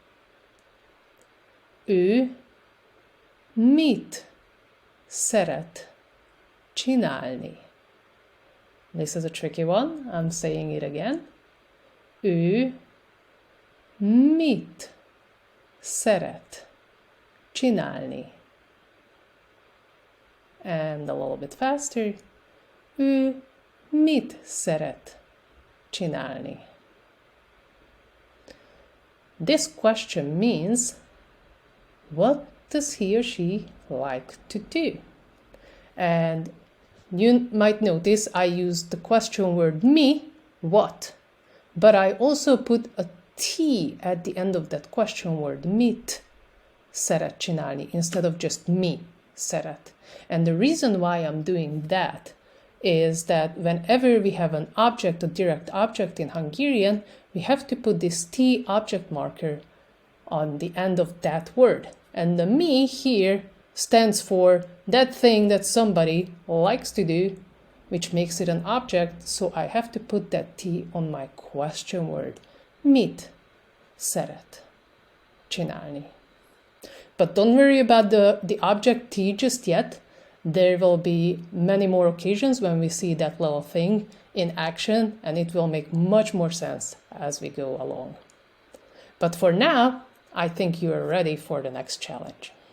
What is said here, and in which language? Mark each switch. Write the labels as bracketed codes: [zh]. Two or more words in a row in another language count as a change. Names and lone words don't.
[hu] Ő mit szeret csinálni? [en] This is a tricky one. I'm saying it again. [hu] Ő mit szeret csinálni? [en] And a little bit faster. [hu] Ő mit szeret csinálni? [en] This question means, what does he or she like to do? And you might notice I used the question word mi, what, but I also put a T at the end of that question word, [hu] mit szeret csinálni, [en] instead of just [hu] mi szeret. [en] And the reason why I'm doing that is that whenever we have an object, a direct object in Hungarian, we have to put this T object marker on the end of that word. And the mi here stands for that thing that somebody likes to do, which makes it an object, so I have to put that T on my question word. [hu] Mit szeret csinálni. [en] But don't worry about the object T just yet. There will be many more occasions when we see that little thing in action, and it will make much more sense as we go along. But for now, I think you are ready for the next challenge.